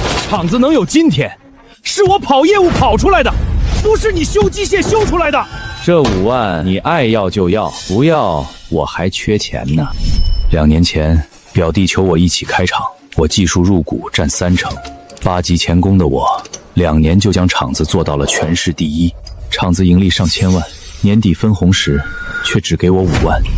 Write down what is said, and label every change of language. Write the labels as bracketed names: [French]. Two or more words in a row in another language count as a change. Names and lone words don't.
[Chinese] 廠子能有今天，是我跑業務跑出来的，不是你修机械修出来的。这5 萬你愛要就要，不要我還缺錢呢。2年前，表弟求我一起開廠，我技術入股佔30%。8級鉗工的我，2年就將廠子做到了全市第1，廠子盈利上千萬，年底分紅時卻只給我5萬，